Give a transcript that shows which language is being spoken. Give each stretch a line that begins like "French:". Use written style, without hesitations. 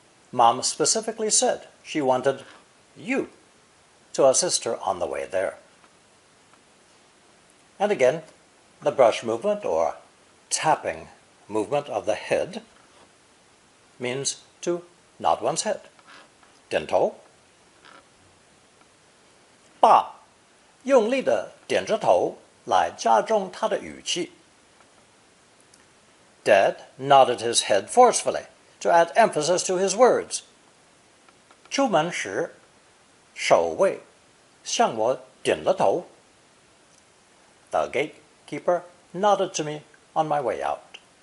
English: Mom specifically said she wanted you to assist her on the way there. And again, the brush movement or tapping movement of the head means to nod one's head.
Chinese: 点头. 爸用力地点着头来加重他的语气.
English: Dad nodded his head forcefully to add emphasis to his words.
Chinese: 出门时, 守卫向我点了头.
English: The gatekeeper nodded to me on my way out.